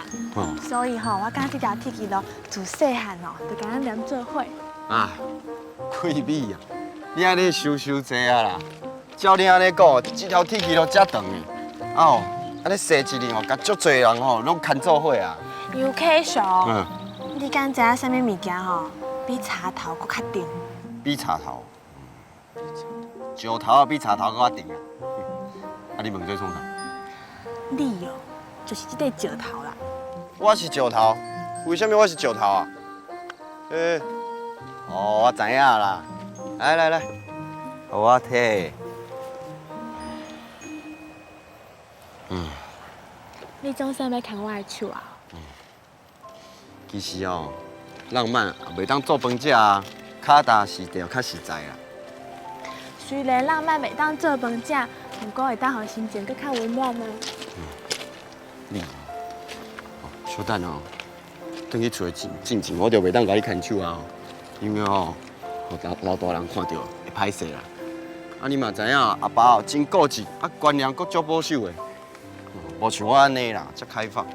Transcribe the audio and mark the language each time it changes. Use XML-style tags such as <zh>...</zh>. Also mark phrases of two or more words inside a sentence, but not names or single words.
<nan>所以吼，我感觉这条铁枝路自细汉哦，就甲咱连做伙。啊，贵美啊！你安尼收济啊啦！照你安尼讲，这条铁枝路遮长呢，哦，安尼细一年哦，甲足侪人吼拢牵做伙啊。 UK 叔，你敢知影啥物物件吼比茶头搁较甜？比茶头，石头啊比茶头搁较甜啊。啊，你问这创啥？你哦，就是这块石头啦。我是石头，为什么我是石头啊？我知影啦。来，互我摕。你总算要牵我的手啊？其实哦，浪漫也袂当做饭食啊，卡达是着较实在啦。虽然浪漫袂当做饭食，不过会当互心情搁较温暖啊。你小等哦，等去厝进前，我着袂当甲你牵手啊，因为哦。老大人看到会歹势啦。啊，你嘛知影阿爸哦真固执，啊观念阁足保守的，无像我安尼啦，遮开放。</nan>